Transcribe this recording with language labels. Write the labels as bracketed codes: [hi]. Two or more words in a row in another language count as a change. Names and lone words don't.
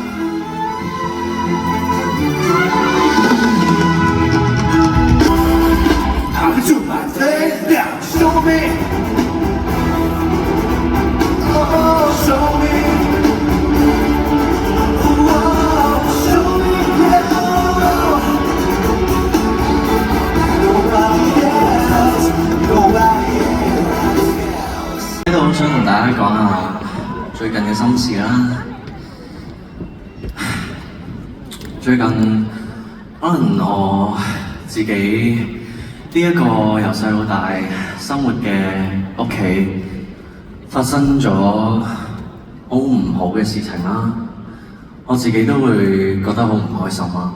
[en] I can do my thing now show me oh show me oh show me yeah nobody else nobody else [yue] 呢度好想同大家講下最近嘅心事啦。最近可能我自己呢一個由細到大生活嘅屋企發生咗好唔好嘅事情啦，我自己都會覺得好唔開心啦。